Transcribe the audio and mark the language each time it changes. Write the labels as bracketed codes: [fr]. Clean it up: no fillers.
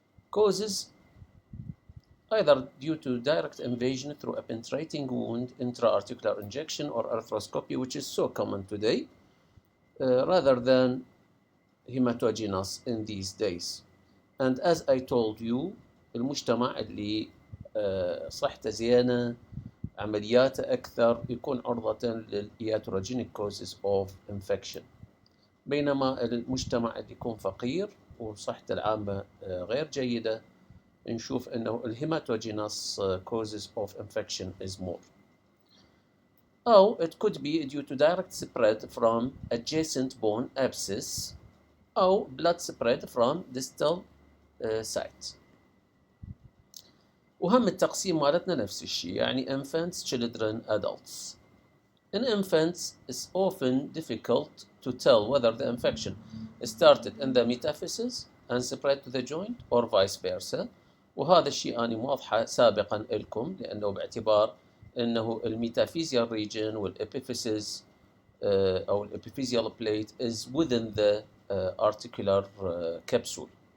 [en] Causes either due to direct invasion through a penetrating wound, intra-articular injection, or arthroscopy, which is so common today, rather than hematogenous in these days. And as I told you, [ar] المجتمع اللي صحته زينة عملياته أكثر يكون عرضة للإياتروجينيك [en] causes of infection، [ar] بينما المجتمع اللي يكون فقير وصحته العامة غير جيدة نشوف أنه الهيماتوجينous [en] causes of infection is more. [ar] أو [en] it could be due to direct spread from adjacent bone abscess أو blood spread from distal site. [ar] وهم التقسيم مالتنا نفس الشيء، يعني [en] infants, children, adults. In infants, it's often difficult to tell whether the infection started in the metaphysis and spread to the joint or vice versa، [ar] وهذا الشيء أنا موضحه سابقا لكم، لأنه باعتبار أنه الميتافيزيال [en] region والepiphysis أو الepiphyseal plate is within the articular capsule.